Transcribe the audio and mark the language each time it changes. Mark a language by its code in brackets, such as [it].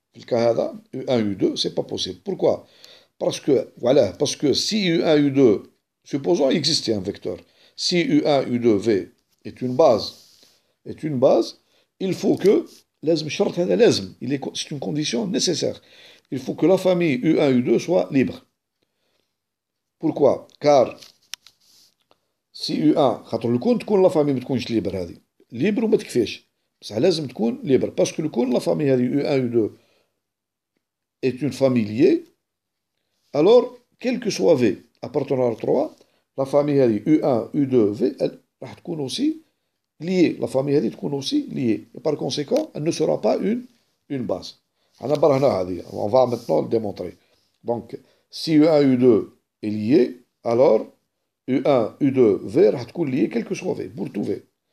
[fr] Le cas U1, U2, c'est pas possible. Pourquoi? Parce que si U1, U2, supposons il existait un vecteur, si U1, U2, V est une base, il faut que, c'est une condition nécessaire. Il faut que la famille U1, U2 soit libre. Pourquoi? [ar] Car si U1 خاطر الكون تكون لا فامي ما تكونش ليبر هذه ليبر وما تكفيش بصح لازم تكون ليبر باسكو الكون لا فامي هذه U1 U2 [fr] est une famille liée alors quel que soit V appartenant à R3, la famille U1, U2, V, elle [ar] راح تكون [fr] aussi liée. La famille elle تكون aussi liée. Et par conséquent, elle ne sera pas une base. On va maintenant le démontrer. Donc, si U1, U2 est lié, alors U1, U2, V [ar] راح تكون [fr] lié quel que soit V, pour tout V.